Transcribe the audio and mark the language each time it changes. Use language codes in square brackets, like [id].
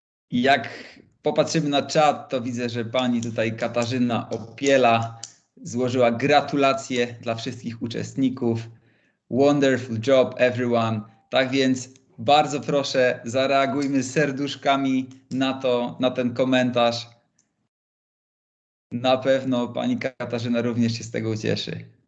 [pl] Jak popatrzymy na czat, to widzę, że pani tutaj Katarzyna Opiela złożyła gratulacje dla wszystkich uczestników. [en] Wonderful job, everyone. [pl] Tak więc bardzo proszę, zareagujmy serduszkami na ten komentarz. Na pewno pani Katarzyna również się z tego ucieszy.